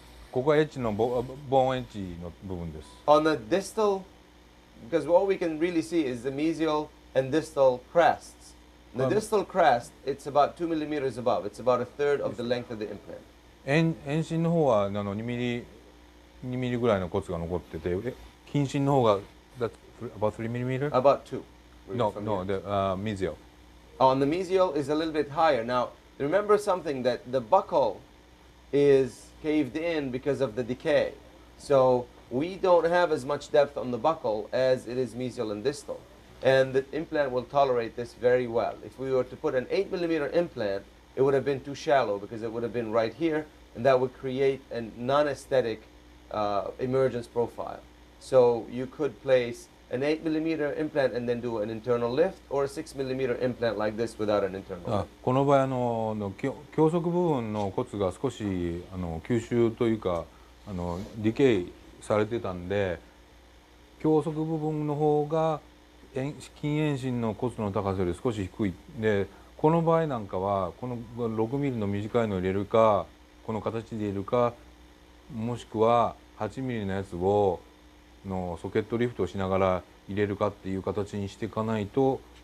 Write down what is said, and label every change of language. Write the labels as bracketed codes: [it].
[ja] ここはエッジのボーンエッジの部分です。 [en] On the distal, because what we can really see is the mesial and distal crests. The distal crest, it's about 2mm above. It's about a third of the length of the implant. [ja] 遠心の方は2ミリぐらいの骨が残ってて、近心の方が [en] that's about 3mm? About 2. No, the mesial. On the mesial is a little bit higher. Now, remember something, that the buccal is caved in because of the decay. So we don't have as much depth on the buccal as it is mesial and distal. And the implant will tolerate this very well. If we were to put an 8mm implant, it would have been too shallow because it would have been right here, and that would create a non-aesthetic emergence profile. So you could place an 8mm implant and then do an internal lift, or a 6mm implant like this without an internal lift. [ja] この場合胸側部分の骨が少し吸収というかディケイされてたんで、胸側部分の方が近遠心の骨の高さより少し低いで、この場合なんかはこの6ミリの短いのを入れるか、この形で入れるか、もしくは8ミリのやつをソケットリフトをしながら入れるかっていう形にしていかないと、